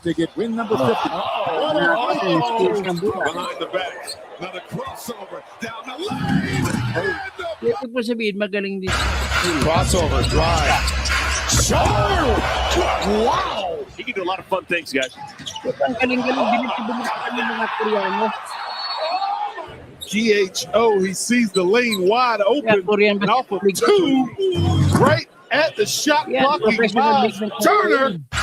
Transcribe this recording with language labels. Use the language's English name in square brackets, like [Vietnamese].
[English] They get win number 50. Behind the back, now the crossover down the lane. [Filipino] Ito po sabihin, magaling din. [English] Crossover, drive. Sure! Wow! He can do a lot of fun things, guys. [Filipino] Ang galing-galing, binitibulitan yung mga Koreano. [English] GHO, he sees the lane wide open. Korean and off of two, right at the shot blocking Miles Turner.